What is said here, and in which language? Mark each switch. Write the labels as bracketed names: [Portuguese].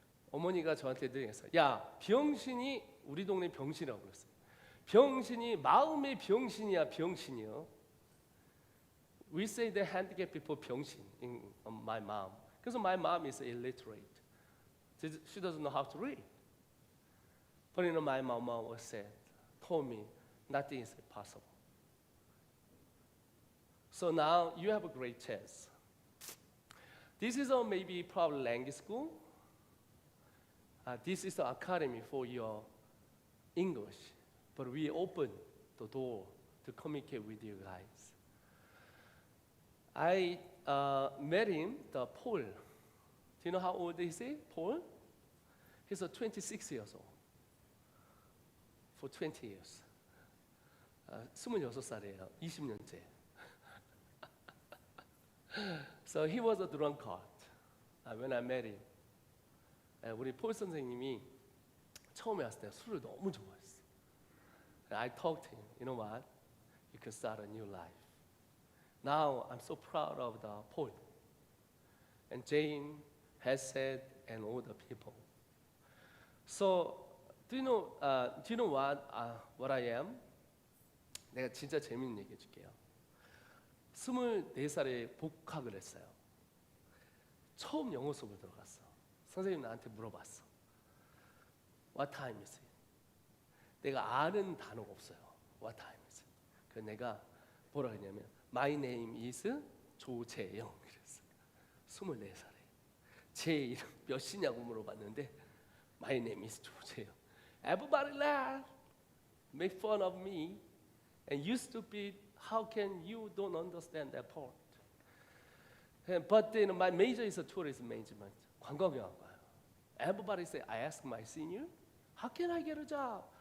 [Korean] 어머니가 저한테 늘 했어요. 야, 병신이 우리 동네 병신이라고 그랬어요. 병신이 마음의 병신이야, 병신이요. [English] We say the handicapped people 병신 in my mom. Because my mom is illiterate. She doesn't know how to read. But you know, my mom always said, told me, nothing is impossible. So now you have a great chance. This is a maybe probably language school. This is the academy for your English. But we open the door to communicate with you guys. I met him, Paul. Do you know how old is he, Paul? He's 26 years old. For 20 years. [Korean] 26살이에요. 20년째. [English] So he was a drunkard when I met him. [Korean] 우리 폴 선생님이 처음에 왔을 때 술을 너무 좋아했어. [English] I talked to him. You know what? You can start a new life. Now I'm so proud of the Paul and Jane, Hesed, and all the people. So do you know what I am? [Korean] 내가 진짜 재밌는 얘기 해줄게요. 24살에 복학을 했어요. 처음 영어 수업을 들어갔어. 선생님 나한테 물어봤어. [English] What time is it? [Korean] 내가 아는 단어가 없어요. [English] What time is it? [Korean] 그래서 내가 뭐라 했냐면 [English] My name is [Korean] 조재영 그랬어요. 24살에. 제 이름 몇이냐고 물어봤는데 [English] My name is [Korean] 조재영. [English] Everybody laugh, make fun of me, and you stupid. How can you don't understand that part? But then my major is a tourism management. [Korean] 관광경영학과요. [English] Everybody say, I ask my senior, how can I get a job?